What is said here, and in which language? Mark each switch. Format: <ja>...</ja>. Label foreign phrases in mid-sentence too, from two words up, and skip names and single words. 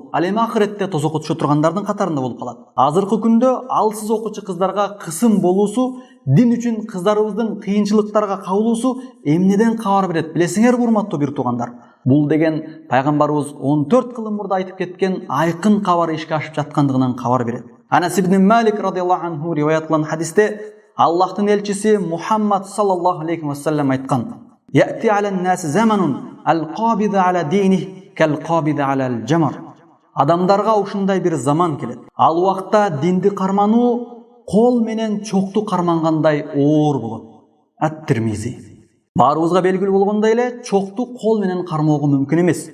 <ky>Ал эми ахиретте тозокко түшө тургандардын катарында болуп калат. Азыркы күндө алсыз окуучу кыздарга кысым болуусу, дин үчүн кыздарыбыздын кыйынчылыктарга кабылуусу эмнеден кабар берет билесиңер, урматтуу бир туугандар? Бул деген пайгамбарыбыз 14 кылым мурда айтып кеткен айкын кабар ишке ашып жаткандыгынан кабар берет. Анас ибн Малик</ky> <ar>رضي الله عنه</ar> <ky>риваят кылган хадисте Аллахтын элчиси Мухаммад</ky> <ar>صلى الله عليه وسلم</ar> <ky>айткан:</ky> <ar>"يأتي على الناس زمان القابض على دينه كالقابض على الجمر."</ar> <ky>Адамдарга ушундай бир заман келет. Ал убакта динди кармануу кол менен чокту кармангандай оор болот. Ат-Тирмизи. Баарыбызга белгилүү болгондой эле, чокту кол менен кармоого мүмкүн эмес.</ky>